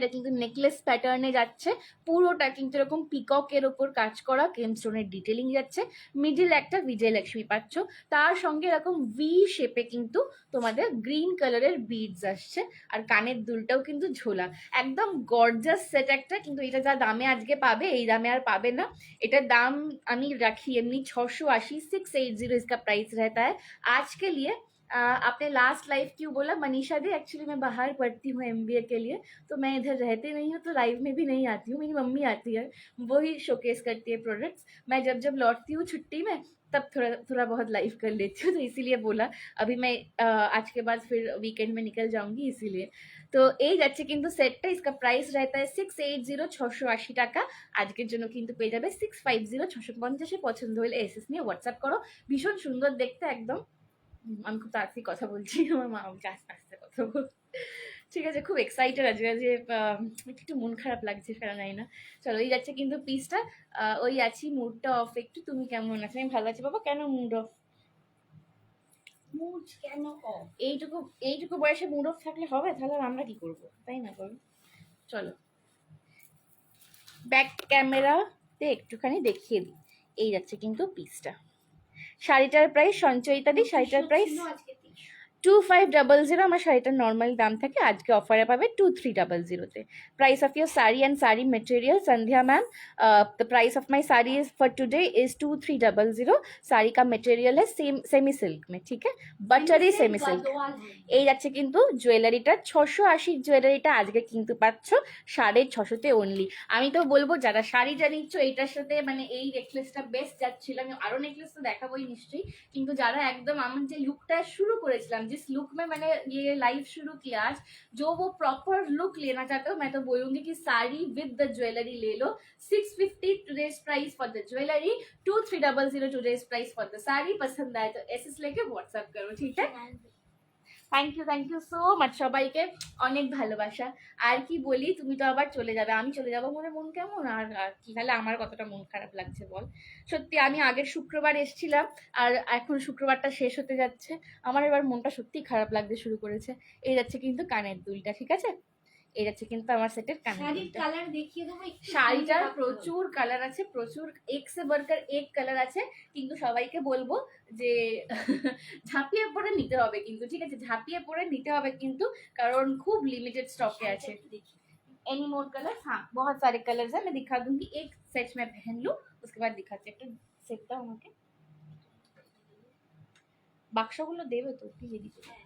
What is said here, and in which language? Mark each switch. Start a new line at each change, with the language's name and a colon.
Bangla: এটা কিন্তু নেকলেস প্যাটার্নে যাচ্ছে, পুরোটা কিন্তু এরকম পিককের ওপর কাজ করা কেমস্টোনের ডিটেলিং যাচ্ছে। মিডিল একটা বিজয়লক্ষ্মী পাচ্ছ, তার সঙ্গে এরকম ভি শেপে কিন্তু তোমাদের গ্রিন কালারের বিডস আসছে, আর কানের দুলটাও কিন্তু ঝোলা। একদম গর্জাস সেট একটা। কিন্তু এটা যা দামে আজকে পাবে এই দামে আর পাবে না। এটার দাম আমি রাখি এমনি
Hindi: 680, 680 इसका प्राइस रहता है आज के लिए। आपने लास्ट लाइव क्यों बोला मनीषा दी? एक्चुअली मैं बाहर पढ़ती हूँ MBA के लिए, तो मैं इधर रहती नहीं हूँ, तो लाइव में भी नहीं आती हूँ। मेरी मम्मी आती है, वो ही शोकेस करती है प्रोडक्ट्स। मैं जब जब लौटती हूँ छुट्टी में तब थोड़ा थोड़ा बहुत लाइव कर लेती हूँ, तो इसीलिए बोला। अभी मैं आज के बाद फिर वीकेंड में निकल जाऊंगी, इसीलिए।
Bangla: তো এই যাচ্ছে কিন্তু সেটটা।
Hindi: इसका प्राइस रहता है 680, 680 টাকা।
Bangla: আজকের জন্য কিন্তু পেয়ে যাবে 650, 650। পছন্দ হলে এসএস নিয়ে হোয়াটসঅ্যাপ করো। ভীষণ সুন্দর দেখতে একদম। আমি খুব তাড়াতাড়ি কথা বলছি, আমার মা আমাকে আস্তে আস্তে কথা বল। ঠিক আছে, খুব এক্সাইটেড আজকে, যে একটু মন খারাপ লাগছে ফেরা নাই না। চলো, এই যাচ্ছে কিন্তু পিসটা। ওই আছি, মুডটা অফ একটু। তুমি কেমন আছো? আমি ভালো আছি বাবা। কেন মুড অফ? মুড কেন অফ? এইটুকু বয়সে মুড অফ থাকলে হবে? তাহলে আমরা কি করবো, তাই না? করবো। চলো ব্যাক ক্যামেরাতে একটুখানি দেখিয়ে দিই। এই যাচ্ছে কিন্তু পিসটা। শাড়িটার প্রাইস সঞ্চয়িতা দি, শাড়িটার প্রাইস 2500। আমার শাড়িটার নর্মাল দাম থাকে, আজকে অফারে পাবে 2300-তে।
English: Price of your sari and sari material Sandhya ma'am, the price of my sari is for today is 2300।
Hindi: Sari का मटेरियल है सेमी सिल्क में, ठीक है, बटरी सेमी सिल्क।
Bangla: এই যাচ্ছে কিন্তু জুয়েলারিটা 680। জুয়েলারিটা আজকে কিন্তু পাচ্ছ 650-তে অনলি। আমি তো বলবো যারা শাড়িটা নিচ্ছ এইটার সাথে, মানে এই নেকলেসটা বেস্ট যাচ্ছিল। আমি আরো নেকলেস তো দেখাবোই নিশ্চয়ই, কিন্তু যারা একদম আমার যে লুকটা শুরু করেছিলাম,
Hindi: जिस लुक में मैंने ये लाइव शुरू किया आज, जो वो प्रॉपर लुक लेना चाहते हो, मैं तो बोलूंगी कि साड़ी
English: with the jewellery
Hindi: ले लो।
English: 650 today's price for the jewellery, 2300 today's price for the sari.
Hindi: पसंद आए तो एसएस लेके व्हाट्सएप करो, ठीक है?
Bangla: থ্যাংক ইউ সো মাচ সবাইকে, অনেক ভালোবাসা। আর কি বলি, তুমি তো আবার চলে যাবে, আমি চলে যাবো মনে মন কেমন। আর কি, তাহলে আমার কতটা মন খারাপ লাগছে বল। সত্যি আমি আগের শুক্রবার এসেছিলাম, আর এখন শুক্রবারটা শেষ হতে যাচ্ছে, আমার এবার মনটা সত্যি খারাপ লাগতে শুরু করেছে। এই যাচ্ছে কিন্তু কানের দুলটা, ঠিক আছে? এই যাচ্ছে কিন্তু আমার সেটের কানের কালার দেখিয়ে দেবো। শাড়িটার প্রচুর কালার আছে, প্রচুর,
Hindi: এক সে বরকার এক
Bangla: কালার আছে। কিন্তু সবাইকে বলবো যে ঝাঁপিয়ে পড়ে নিতে হবে কিন্তু, ঠিক আছে? ঝাঁপিয়ে পড়ে নিতে হবে কিন্তু, কারণ খুব লিমিটেড স্টকে আছে।
English: any more colour,
Hindi: हाँ बहुत सारे कलर्स हैं। मैं दिखा दूंगी, एक सेट में पहन लूँ उसके बाद दिखाती हूँ।
Bangla: একটু সেটটা আমাকে বাক্সগুলো দেবে তো, প্লিজ এদিকে।